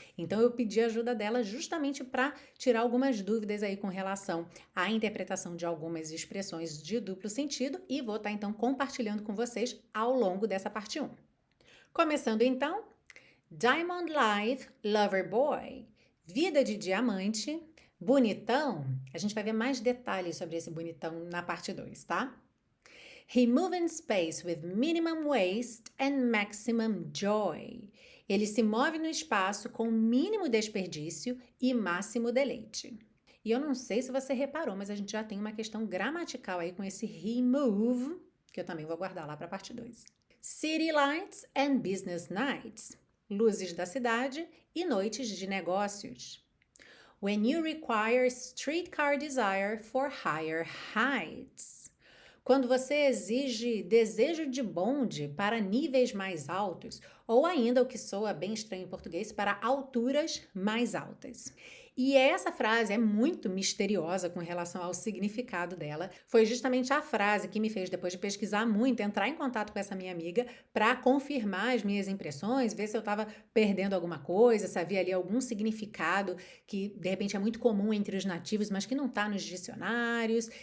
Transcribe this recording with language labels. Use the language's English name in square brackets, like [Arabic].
[Portuguese] Então eu pedi a ajuda dela justamente para tirar algumas dúvidas aí com relação à interpretação de algumas expressões de duplo sentido e vou estar então compartilhando com vocês ao longo dessa parte 1. Começando então, [English] Diamond Life Lover Boy, [Portuguese] vida de diamante, bonitão. A gente vai ver mais detalhes sobre esse bonitão na parte 2, tá? [English] He moves in space with minimum waste and maximum joy. [Portuguese] Ele se move no espaço com mínimo desperdício e máximo deleite. E eu não sei se você reparou, mas a gente já tem uma questão gramatical aí com esse he move, que eu também vou guardar lá para a parte 2. [English] City lights and business nights. [Portuguese] Luzes da cidade e noites de negócios. [English] When you require streetcar desire for higher heights. [Portuguese] Quando você exige desejo de bonde para níveis mais altos, ou ainda o que soa bem estranho em português, para alturas mais altas. E essa frase é muito misteriosa com relação ao significado dela. Foi justamente a frase que me fez, depois de pesquisar muito, entrar em contato com essa minha amiga para confirmar as minhas impressões, ver se eu estava perdendo alguma coisa, se havia ali algum significado que de repente é muito comum entre os nativos, mas que não está nos dicionários.